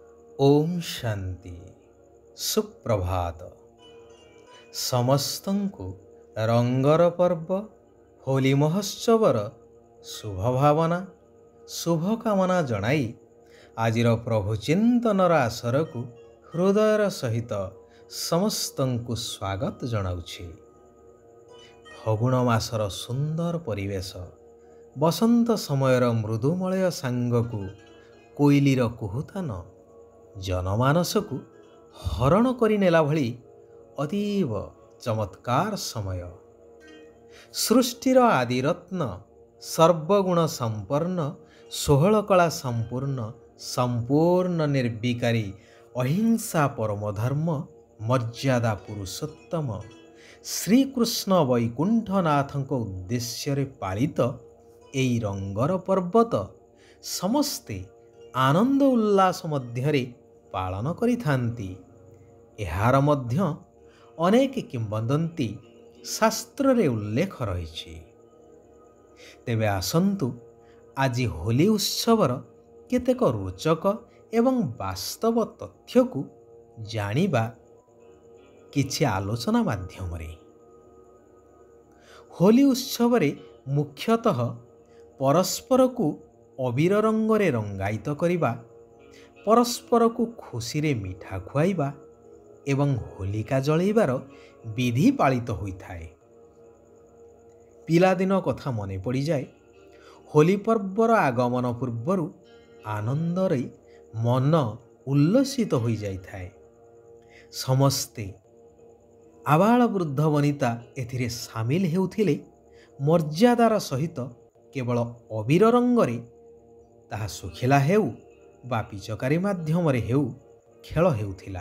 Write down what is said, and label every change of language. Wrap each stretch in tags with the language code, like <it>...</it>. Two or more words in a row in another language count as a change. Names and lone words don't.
<or>ଓମ୍ ଶାନ୍ତି ସୁପ୍ରଭାତ ସମସ୍ତଙ୍କୁ ରଙ୍ଗର ପର୍ବ ହୋଲି ମହୋତ୍ସବର ଶୁଭ ଭାବନା ଶୁଭକାମନା ଜଣାଇ ଆଜିର ପ୍ରଭୁ ଚିନ୍ତନର ଆସରକୁ ହୃଦୟର ସହିତ ସମସ୍ତଙ୍କୁ ସ୍ୱାଗତ ଜଣାଉଛି। ଫଗୁଣ ମାସର ସୁନ୍ଦର ପରିବେଶ ବସନ୍ତ ସମୟର ମୃଦୁମଳୟ ସାଙ୍ଗକୁ କୋଇଲିର କୁହୁତାନ ଜନମାନସକୁ ହରଣ କରିନେଲା ଭଳି ଅତୀବ ଚମତ୍କାର ସମୟ। ସୃଷ୍ଟିର ଆଦିରତ୍ନ ସର୍ବଗୁଣ ସମ୍ପନ୍ନ 16 କଳା ସମ୍ପୂର୍ଣ୍ଣ ନିର୍ବିକାରୀ ଅହିଂସା ପରମଧର୍ମ ମର୍ଯ୍ୟାଦା ପୁରୁଷୋତ୍ତମ ଶ୍ରୀକୃଷ୍ଣ ବୈକୁଣ୍ଠନାଥ ଉଦ୍ଦେଶ୍ୟ ପାଳିତ ଏଇ ରଙ୍ଗର ପର୍ବତ ସମସ୍ତେ ଆନନ୍ଦ ଉଲ୍ଲାସ ମଧ୍ୟରେ ପାଳନ କରିଥାନ୍ତି। ଏହାର ମଧ୍ୟ ଅନେକ କିମ୍ବଦନ୍ତୀ ଶାସ୍ତ୍ର ରେ ଉଲ୍ଲେଖ ରହିଛି। ତେବେ ଆସନ୍ତୁ ଆଜି ହୋଲି ଉତ୍ସବର କେତେକ ରୋଚକ ଏବଂ ବାସ୍ତବ ତଥ୍ୟକୁ ଜାଣିବା କିଛି ଆଲୋଚନା ମାଧ୍ୟମ ରେ। ହୋଲି ଉତ୍ସବ ମୁଖ୍ୟତଃ ପରସ୍ପରକୁ ଅବିର ରଙ୍ଗରେ ରଙ୍ଗାୟିତ କରିବା, ପରସ୍ପରକୁ ଖୁସିରେ ମିଠା ଖୁଆଇବା ଏବଂ ହୋଲିକା ଜଳାଇବାର ବିଧି ପାଳିତ ହୋଇଥାଏ। ପିଲାଦିନ କଥା ମନେ ପଡ଼ିଯାଏ। ହୋଲି ପର୍ବର ଆଗମନ ପୂର୍ବରୁ ଆନନ୍ଦରେ ମନ ଉଲ୍ଲସିତ ହୋଇ ଯାଇଥାଏ। ସମସ୍ତେ ଆବାଳ ବୃଦ୍ଧ ବନିତା ଏଥିରେ ସାମିଲ ହେଉଥିଲେ ମର୍ଯ୍ୟାଦାର ସହିତ କେବଳ ଅବିର ରଙ୍ଗରେ ତାହା ଶୁଖିଲା ହେଉ ବା ପିଚକାରୀ ମାଧ୍ୟମରେ ହେଉ ଖେଳ ହେଉଥିଲା।</or>